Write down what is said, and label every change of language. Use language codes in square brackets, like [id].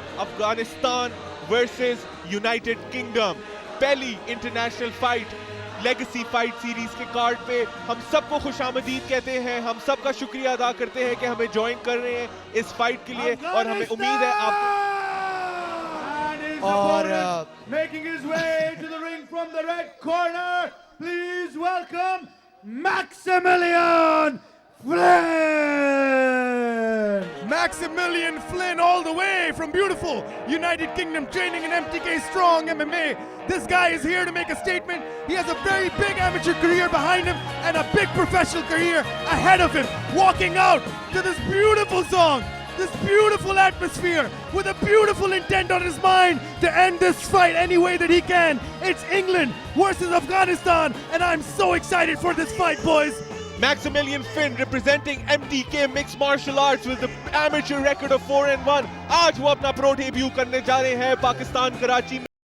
[hi] Afghanistan versus United kingdom, पहली international fight legacy fight series के card पे। हम सबको खुशामदीद कहते हैं, हम सबका शुक्रिया अदा करते हैं कि हमें ज्वाइन कर रहे हैं इस फाइट के लिए और हमें उम्मीद है आप और [en] making his way to the ring from the red corner, please welcome Maximilian Flynn. Maximilian Flynn all the way from beautiful United Kingdom, training in MTK Strong MMA. This guy is here to make a statement. He has a very big amateur career behind him and a big professional career ahead of him. Walking out to this beautiful song, this beautiful atmosphere, with a beautiful intent on his mind to end this fight any way that he can. It's England versus Afghanistan, and I'm so excited for this fight, boys. Maximilian Flynn representing MTK Mixed Martial Arts with the amateur record of 4-1. [hi] आज वो अपना pro debut करने जा रहे हैं पाकिस्तान कराची में।